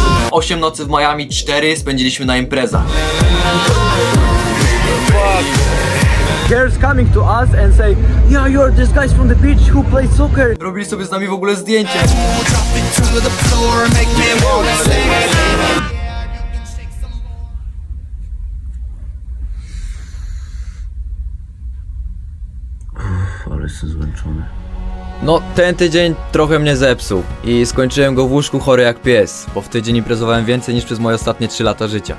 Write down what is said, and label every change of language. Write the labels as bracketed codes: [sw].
[pl] 8 nocy w Miami, 4 spędziliśmy na imprezach. [en] Girls coming to us and say, yeah, you're these guys from the beach who play soccer. [pl] Robili sobie z nami w ogóle zdjęcie. Ale jestem zmęczony. No, ten tydzień trochę mnie zepsuł i skończyłem go w łóżku chory jak pies, bo w tydzień imprezowałem więcej niż przez moje ostatnie 3 lata życia.